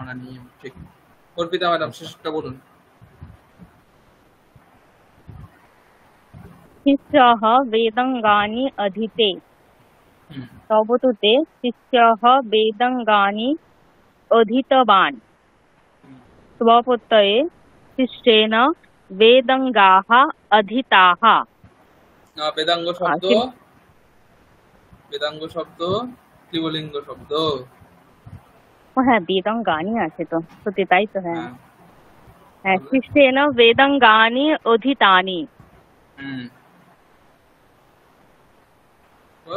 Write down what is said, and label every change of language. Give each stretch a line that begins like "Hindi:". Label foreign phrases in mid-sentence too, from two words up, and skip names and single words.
Bangla: ভাড়ানীয়ম, ঠিক। অর্পিতা ম্যাডাম, শেষটা বলুন।
Sanskrit: শিষ্যः বেদাঙ্গানি অধীতে। হুম, তবতু তে শিষ্যः বেদাঙ্গানি অধীতবান। হুম। स्वप्रत्यये शिष्येन वेदाङ्गाः अधीताः।
Bangla: বেদাঙ্গ শব্দ, কিন্তু বেদাঙ্গ শব্দ ত্রিবলিঙ্গ শব্দ। হ্যাঁ বেদাঙ্গানি আছে তো, সত্যি তাই তো। হ্যাঁ হ্যাঁ, হ্যাঁ, তাহলে
Sanskrit: শিষ্যেন বেদাঙ্গানি অধীতানি।
Bangla: হুম। তারপর?